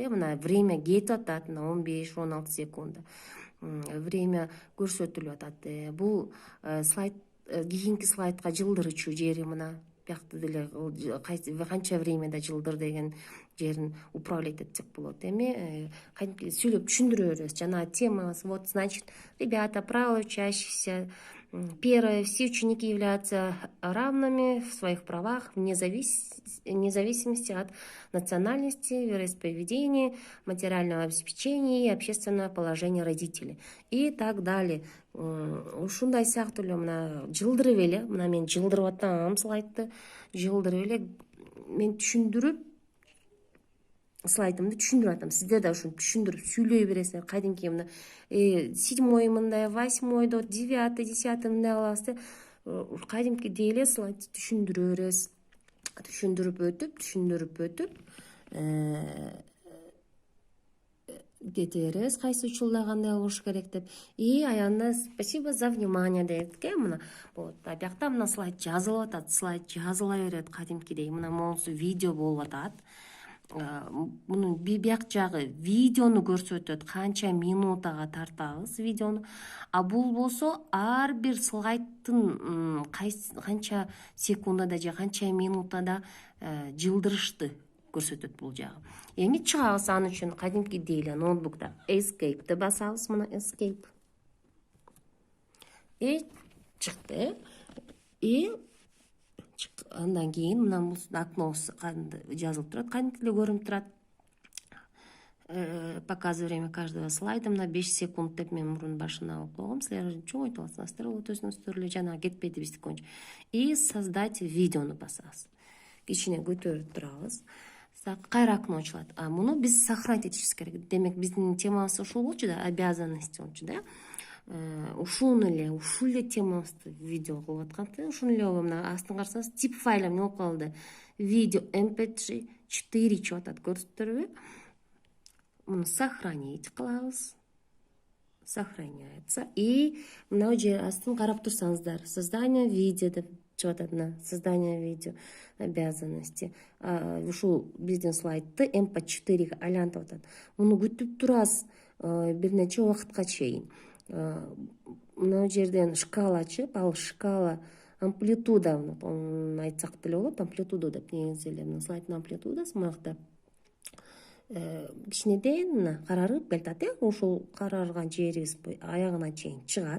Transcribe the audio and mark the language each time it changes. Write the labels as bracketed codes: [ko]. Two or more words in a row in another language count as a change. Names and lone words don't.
[ky] Мына время кетип атат, мына 15-16 секунда. Время көрсөтүлүп атат. Бул слайд кийинки слайдка жылдырчу жери мына. Биякта деле канча времяда жылдыр деген жерин управлять этсек болот. Эми кантип сүйлөп түшүндүрө беребиз. [ru] Жана тема, вот, значит, ребята, правила учащихся. Первое. Все ученики являются равными в своих правах вне зависимости от национальности, вероисповедения, материального обеспечения и общественного положения родителей. И так далее. [ky] Ушундай сыяктуу эле мына жылдырып эле, мына мен жылдырып атам слайдты, жылдырып эле мен түшүндүрүп слайдымды түшүндүрүп атам. Сиздер да ушуну түшүндүрүп сүйлөй бересиздер. Кадимки мына 7-й мындай, 8-й, 9-й, 10-й мындай кылабыз да. Кадимкидей эле слайдты түшүндүрө беребиз. Түшүндүрүп өтүп кете беребиз, кайсы учурда кандай болуш керек деп. И аягында [ru] спасибо за внимание [ky] дейт. Мына болот. Биякта мына слайд жазылып атат, слайд жазыла берет кадимкидей. Мына монусу видео болуп атат. Мунун бияк жагы видеону көрсөтөт, канча минутага тартабыз видеону. А бул болсо ар бир слайдтын канча секундада же канча минутада жылдырышты көрсөтөт бул жагы. Эми чыгабыз аны үчүн кадимкидей эле ноутбукта escape'ти басабыз, мына escape. И чыкты. И Андан кийин мына бул окно жазылып турат, кантип эле көрүнүп турат. [ru] Показы время каждого слайда [ky] мына 5 секунд деп мен мурун башына окугом. Силер чоңойтуп алсаңыздар, вот өзүңүздөр эле жана кетпейди биздики боюнча. И создать видеону басабыз. Кичине көтөрүп турабыз. Кайра окно ачылат. А муну биз сохранить этишибиз керек. Демек биздин темабыз ушул болчу да, обязанность болчу да. Ушул эле темабызды видео кылып аткан. Ушуну эле мына астын карасаңыз, тип файлы эмне болуп калды? Видео mp3 4 чыгып атат, көрүсүздөрбү? Муну сохранить кылабыз. Сохраняется. И мына жер астын карап турсаңыздар, [ru] создание видео [ky] деп чыгып атат. Мына [ru] создание видео обязанности. [ky] Ушул биздин слайдты mp4 айлантып атат. Муну күтүп турасыз бир нече убакытка чейин. Мына жерден шкала чыгып, ал шкала амплитуда айтсак деле болот, амплитуда деп негизи эле мына слайддын амплитудасы мынакта кичинеден мына карарып келатат, ушул карарган жерибиз аягына чейин чыгат.